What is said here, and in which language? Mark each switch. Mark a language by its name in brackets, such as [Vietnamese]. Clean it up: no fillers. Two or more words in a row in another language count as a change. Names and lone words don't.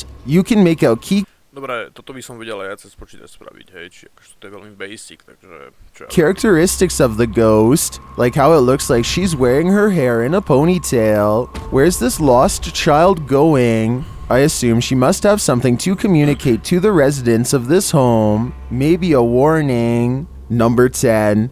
[English] You can make out key [Slovak] Dobre, toto by som vedel aj cez počítač spraviť, hej, či akože to je veľmi basic, takže [English] characteristics of the ghost, like how it looks like she's wearing her hair in a ponytail. Where's this lost child going? I assume she must have something to communicate to the residents of this home. Maybe a warning. Number 10.